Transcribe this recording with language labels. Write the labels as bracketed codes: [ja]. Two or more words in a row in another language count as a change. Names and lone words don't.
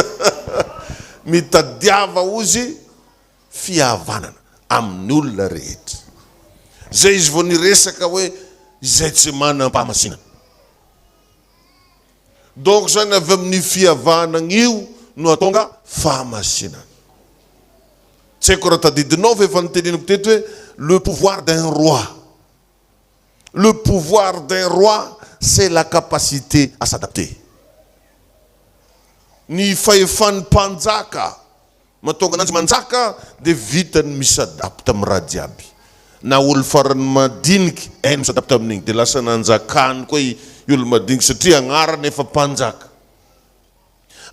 [mg] Mitadiava ozy fihavanana amin'ny olona rehetra. Zay izy vao niresaka hoe izay tsy manam-pahamasinana. Donc zany avy amin'ny fihavanana io no atonga fahamasinana. Tsy haiko raha tadidinao fa efa niteneniko teto hoe [fr] le pouvoir d'un roi. Le pouvoir d'un roi, c'est la capacité à s'adapter. [mg] Ny fahefan'ny mpanjaka mahatonga ananjy manjaka de vitany misadapta amin'ny raha jiaby. Na olo farany madiniky misadapta amin'igny de lasa nanjakany koa i olo madiniky satria agnarany efa mpanjaka.